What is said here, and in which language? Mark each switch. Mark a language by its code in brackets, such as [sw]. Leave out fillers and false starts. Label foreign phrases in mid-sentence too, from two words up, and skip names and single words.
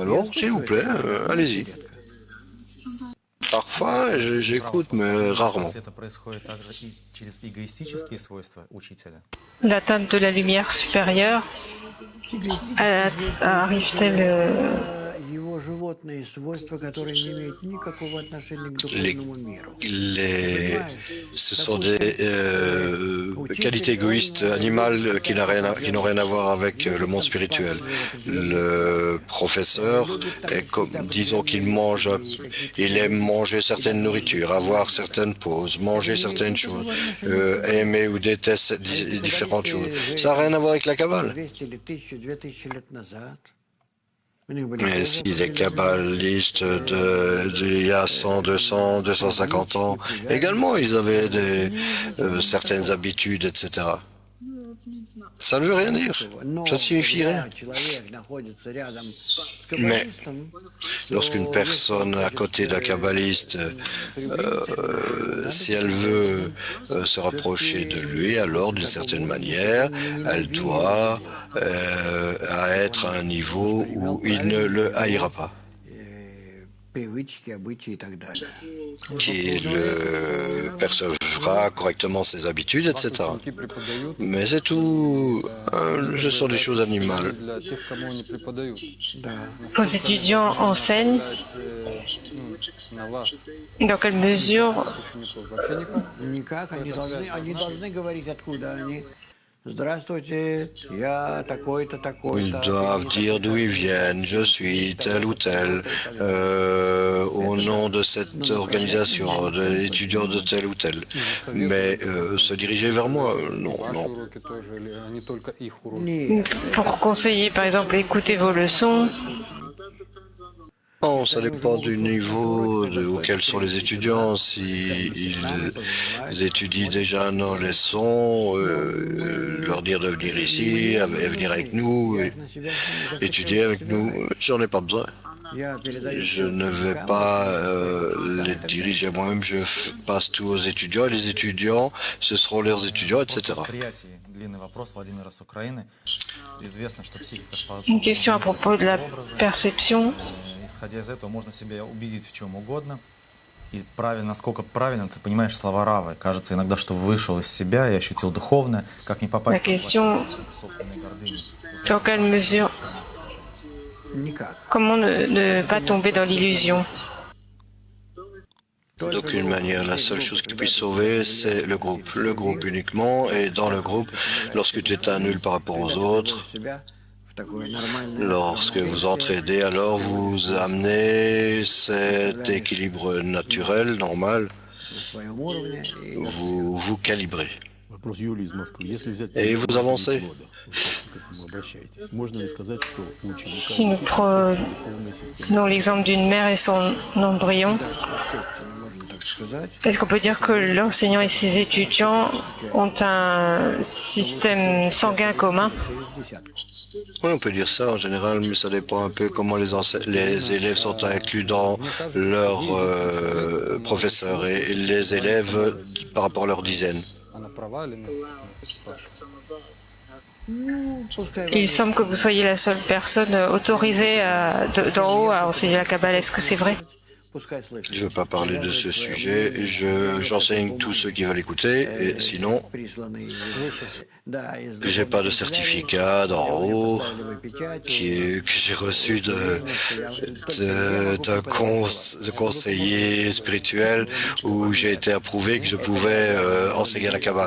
[fr] Alors, s'il vous plaît, allez-y. Parfois, j'écoute, mais rarement. L'atteinte de la lumière supérieure arrive-t-elle [ru] животные свойства, которые не имеют никакого отношения к [fr] Les- [ru] духовному миру. [fr] ce sont des qualités égoïstes animales qui n'ont rien à voir avec le monde spirituel. Le professeur, disons qu'il mange, il aime manger certaines nourritures, avoir certaines pauses, manger certaines choses, aimer ou détester différentes choses. Ça n'a rien à voir avec la Kabbale. [ru] 200 или 1000, 2000 лет назад у них были [fr] Mais [ru] тоже [fr] si les [ru] определенные [fr] kabbalistes d'il y a 100, 200, 250 ans, également, ils avaient certaines habitudes, etc. Ça ne veut rien dire. [ru] Но [fr] Ça ne signifie rien. [ru] когда человек находится рядом с [fr] Mais [ru] каббалистом, [fr] lorsqu'une personne à côté d'un kabbaliste, si elle veut se rapprocher de lui, alors d'une certaine manière, elle doit être à un niveau où il ne le haïra pas, [ru] привычки, обычаи и так далее. [fr] qu'il percevra correctement ses habitudes, etc. [ru] Ученики преподают [fr] Mais c'est tout, ce sont des choses animales. [ru] для тех, кому они преподают. Да. [fr] Vos étudiants enseignent. [ru] На вас, [fr] Dans quelle mesure [ru] учеников, вообще никак. Никак, они должны говорить, откуда они. Здравствуйте, я такой-то, [fr] Ils [ru] такой-то. [fr] doivent dire d'où ils viennent, je suis tel ou tel, au nom de cette organisation, d'étudiants de tel ou tel. Mais se diriger vers moi, non, [ru] Ваши [fr] non. [ru] уроки тоже, или они только их уроки? Нет, [fr] pour conseiller, par exemple, écouter vos leçons? Non, ça dépend du niveau auquel sont les étudiants. Si ils étudient déjà nos leçons, leur dire de venir ici, venir avec nous, étudier avec nous, j'en ai pas besoin. [ru] я передаю. [fr] Je ne vais pas les diriger moi-même, je passe tout aux étudiants, et les étudiants, ce seront leurs étudiants, etc. [ru] Восприятие. Длинный вопрос Владимира с Украины. Известно, что психика [fr] Une question à propos de la perception. [ru] Исходя из этого, можно себя убедить в чем угодно. И правильно, насколько правильно ты понимаешь слова Равы. Кажется иногда, что вышел из себя и ощутил духовное, как не попасть [fr] La question, [ru] в собственной гордыне. [fr] dans quelle mesure, [ru] Никак. [fr] comment ne pas tomber dans l'illusion? D'aucune manière, la seule chose qui puisse sauver, c'est le groupe uniquement, et dans le groupe, lorsque tu t'annules par rapport aux autres, lorsque vous entraidez, alors vous amenez cet équilibre naturel, normal, vous calibrez. [ru] Вопрос Юлии из Москвы. Если взять [fr] Et vous avancez. [ru] года, вы к этому обращаетесь, можно ли сказать, что у ученика [fr] Si nous [ru] духовная система [fr] prenons l'exemple d'une mère et son embryon, est-ce qu'on peut dire que l'enseignant et ses étudiants ont un système sanguin commun? Oui, on peut dire ça en général, mais ça dépend un peu comment les élèves sont inclus dans leurs professeurs et les élèves par rapport à leur dizaine. [ru] Она права или нет? Спрашиваю. [fr] Il semble que vous soyez la seule personne autorisée d'en haut à enseigner la Kabbale. Est-ce que c'est vrai? Je ne veux pas parler de ce sujet, j'enseigne tous ceux qui veulent écouter, et sinon, j'ai pas de certificat d'en haut que j'ai reçu d'un conseiller spirituel où j'ai été approuvé que je pouvais enseigner la Kabbale.